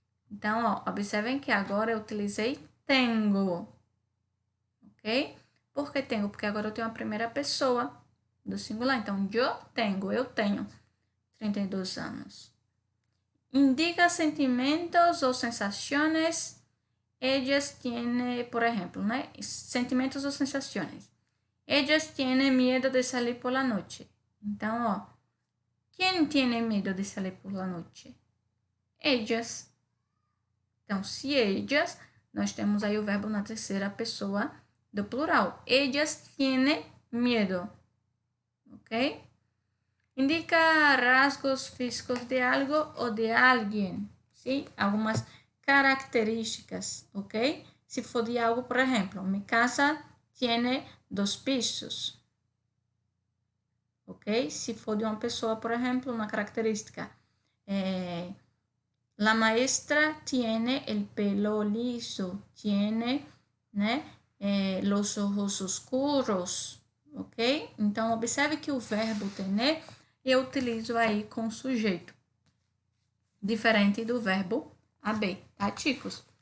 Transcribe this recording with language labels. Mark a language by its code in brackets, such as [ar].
[pt] Então, ó, observem que agora eu utilizei tenho. Ok? Por que tenho? Porque agora eu tenho a primeira pessoa do singular. Então, eu tenho 32 anos. Indica sentimentos ou sensações. [es] Ellas tienen, por ejemplo, ¿no? Sentimientos o sensaciones. Ellas tienen miedo de salir por la noche. [pt] Então, ó, quem [es] tiene medo de salir por la noche? Ellas. [pt] Então, se ellas, nós temos aí o verbo na terceira pessoa do plural. [es] Ellas tienen miedo. Ok? [pt] Indica rasgos físicos de algo ou de alguém. Sim? Algumas características, ok? Se for de algo, por exemplo, [es] mi casa tiene 2 pisos, [pt] ok? Se for de uma pessoa, por exemplo, uma característica, [es] la maestra tiene el pelo liso, tiene, né, los ojos oscuros, ok? [pt] Então, observe que o verbo tener eu utilizo aí com sujeito, diferente do verbo haber, tá, chicos?